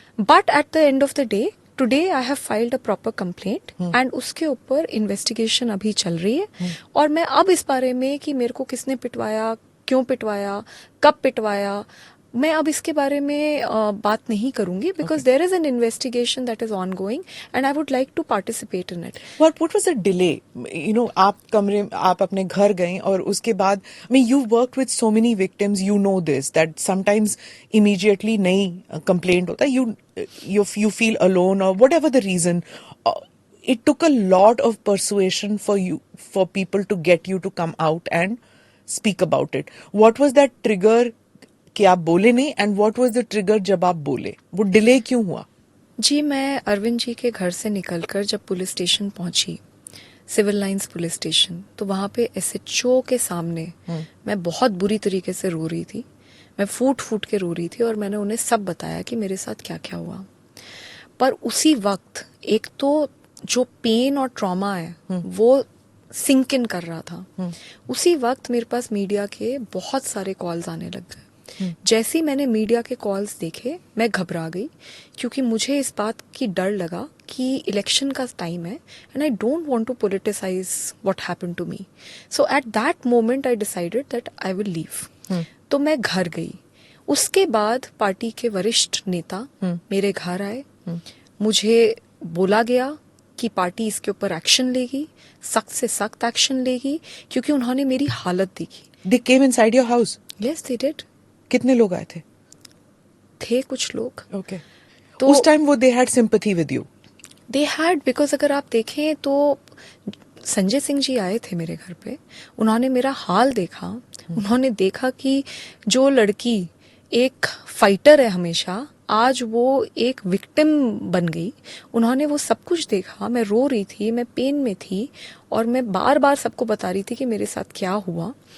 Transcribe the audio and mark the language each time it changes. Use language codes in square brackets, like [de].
[en] but at the end of the day today I have filed a proper complaint and [hi] उसके ऊपर investigation अभी चल रही है। और मैं अब इस बारे में कि मेरे को किसने पिटवाया, क्यों पिटवाया, कब पिटवाया, मैं अब इसके बारे में बात नहीं करूंगी, [en] Because there is an investigation that is on going and I would like to participate in it. What was the delay? You know, [hi] आप अपने घर गए और उसके बाद, [en] I mean, you worked with so many victims. You know this, that sometimes immediately नहीं complaint होता. You feel alone or whatever the reason. It took a lot of persuasion for people to get you to come out and speak about it. What was that trigger [hi] कि आप बोले नहीं, [en] and what was the trigger [hi] जब आप बोले? वो delay क्यों हुआ? जी, मैं अरविंद जी के घर से निकलकर जब पुलिस स्टेशन पहुंची, सिविल लाइंस पुलिस स्टेशन, तो वहां पे एसएचओ के सामने मैं बहुत बुरी तरीके से रो रही थी। मैं फूट फूट के रो रही थी और मैंने उन्हें सब बताया कि मेरे साथ क्या क्या हुआ। पर उसी वक्त एक तो जो पेन और ट्रॉमा है वो सिंक इन कर रहा था। उसी वक्त मेरे पास मीडिया के बहुत सारे कॉल्स आने लग गए। जैसे ही मैंने मीडिया के कॉल्स देखे, मैं घबरा गई, क्योंकि मुझे इस बात की डर लगा कि इलेक्शन का टाइम है [en] And I don't want to politicise what happened to me. So at that moment I decided that I will leave. [hi] तो मैं घर गई। उसके बाद पार्टी के वरिष्ठ नेता मेरे घर आए। मुझे बोला गया कि पार्टी इसके ऊपर एक्शन लेगी, सख्त से सख्त एक्शन लेगी, क्योंकि उन्होंने मेरी हालत देखी। [en] They came inside your house? Yes, they did. [hi] कितने लोग आए थे? कुछ लोग। [en] Okay. [hi] तो उस टाइम वो [en] they had sympathy with you? They had, [hi] because अगर आप देखें तो संजय सिंह जी आए थे मेरे घर पे। उन्होंने मेरा हाल देखा। उन्होंने देखा कि जो लड़की एक फाइटर है हमेशा, आज वो एक विक्टिम बन गई। उन्होंने वो सब कुछ देखा। मैं रो रही थी, मैं पेन में थी और मैं बार बार सबको बता रही थी कि मेरे साथ क्या हुआ।